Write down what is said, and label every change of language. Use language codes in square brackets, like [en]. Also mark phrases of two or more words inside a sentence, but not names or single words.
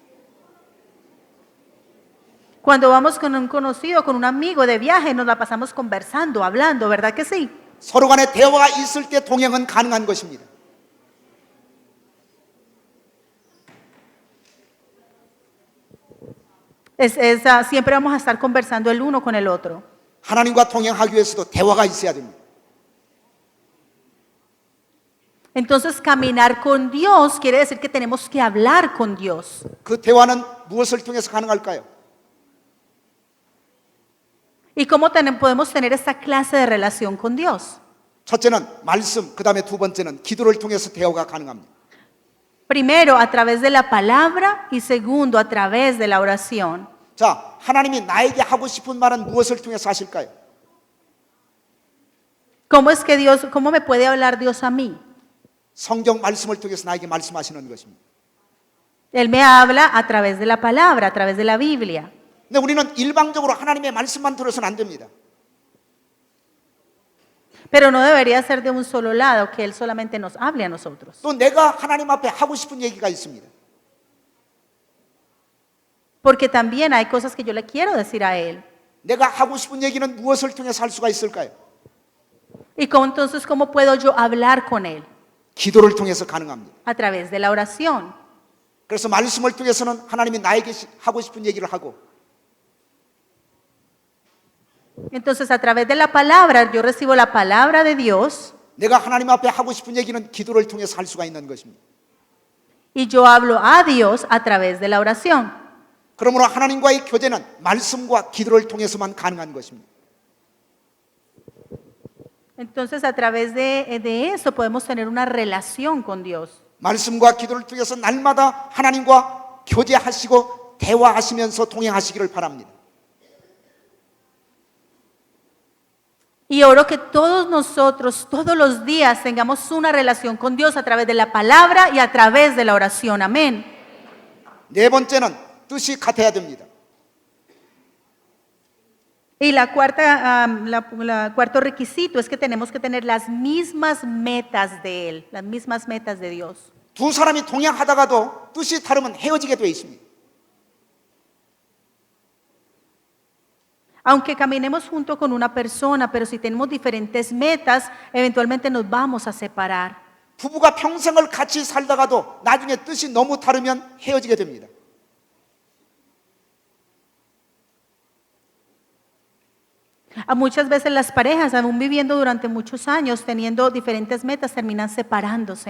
[es] Cuando vamos con un conocido, con un amigo de viaje, nos la pasamos conversando, hablando, ¿verdad que sí? [ko] 서로 간에 대화가 있을 때 동행은 가능한 것입니다. [es] Siempre vamos a estar conversando el uno con el otro. [ko] 하나님과 동행하기 위해서도 대화가 있어야 됩니다. [es] Entonces, caminar con Dios quiere decir que tenemos que hablar con Dios. [ko] 그 대화는 무엇을 통해서 가능할까요? [es] ¿Y cómo podemos tener esta clase de relación con Dios? [ko] 첫째는 말씀, 그 다음에 두 번째는 기도를 통해서 대화가 가능합니다. [es] Primero, a través de la palabra y segundo, a través de la oración. [ko] 자, 하나님이 나에게 하고 싶은 말은 무엇을 통해서 하실까요? [es] ¿Cómo me puede hablar Dios a mí? [ko] 성경 말씀을 통해서 나에게 말씀하시는 것입니다. [es] Él me habla a través de la palabra, a través de la Biblia. [ko] 근데 우리는 일방적으로 하나님의 말씀만 들어서는 안 됩니다. [es] Pero no debería ser de un solo lado, que Él solamente nos hable a nosotros. [ko] 또 내가 하나님 앞에 하고 싶은 얘기가 있습니다. [es] Porque también hay cosas que yo le quiero decir a Él. [ko] 내가 하고 싶은 얘기는 무엇을 통해서 할 수가 있을까요? [es] Y entonces, ¿cómo puedo yo hablar con Él? [ko] 기도를 통해서 가능합니다. [es] A través de la oración. [ko] 그래서 말씀을 통해서는 하나님이 나에게 하고 싶은 얘기를 하고 [es] Entonces, a través de la palabra, yo recibo la palabra de Dios [ko] 내가 하나님 앞에 하고 싶은 얘기는 기도를 통해서 할 수가 있는 것입니다. [es] y yo hablo a Dios a través de la oración. [ko] 그러므로 하나님과의 교제는 말씀과 기도를 통해서만 가능한 것입니다. [es] Entonces, a través de eso podemos tener una relación con Dios. [ko] 말씀과 기도를 통해서 날마다 하나님과 교제하시고 대화하시면서 동행하시기를 바랍니다. [es] Y oro que todos nosotros, todos los días, tengamos una relación con Dios a través de la palabra y a través de la oración. Amén. [ko] 네 번째는 뜻이 같아야 됩니다. [es] Y cuarto requisito es que tenemos que tener las mismas metas de Él, las mismas metas de Dios. [ko] 두 사람이 동행하다가도 뜻이 다르면 헤어지게 되어 있습니다. [es] Aunque caminemos junto con una persona, pero si tenemos diferentes metas, eventualmente nos vamos a separar. [ko] 부부가 평생을 같이 살다가도 나중에 뜻이 너무 다르면 헤어지게 됩니다. [es] Muchas veces las parejas, aún viviendo durante muchos años, teniendo diferentes metas, terminan separándose.